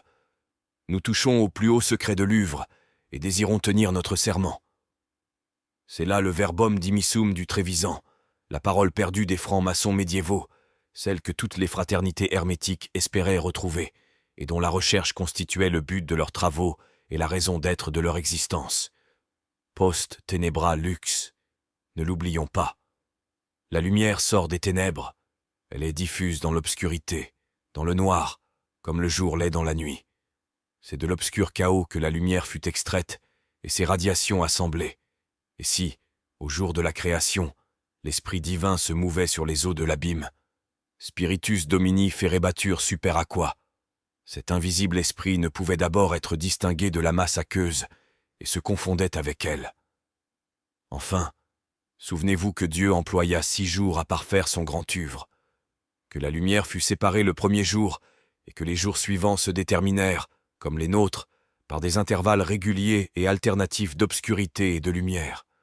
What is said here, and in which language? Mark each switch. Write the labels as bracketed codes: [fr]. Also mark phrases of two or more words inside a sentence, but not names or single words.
[fr] Nous touchons au plus haut secret de l'œuvre et désirons tenir notre serment. C'est là le [la] verbum dimissum [fr] du Trévisan, la parole perdue des francs-maçons médiévaux, celle que toutes les fraternités hermétiques espéraient retrouver, et dont la recherche constituait le but de leurs travaux et la raison d'être de leur existence. [la] Post tenebra lux. [fr] Ne l'oublions pas. La lumière sort des ténèbres. Elle est diffuse dans l'obscurité, dans le noir, comme le jour l'est dans la nuit. C'est de l'obscur chaos que la lumière fut extraite et ses radiations assemblées. Et si, au jour de la création, l'esprit divin se mouvait sur les eaux de l'abîme, [la] Spiritus Domini ferebatur super aqua, [fr] cet invisible esprit ne pouvait d'abord être distingué de la masse aqueuse et se confondait avec elle. Enfin, souvenez-vous que Dieu employa 6 jours à parfaire son grand œuvre, que la lumière fut séparée le premier jour et que les jours suivants se déterminèrent, comme les nôtres, par des intervalles réguliers et alternatifs d'obscurité et de lumière.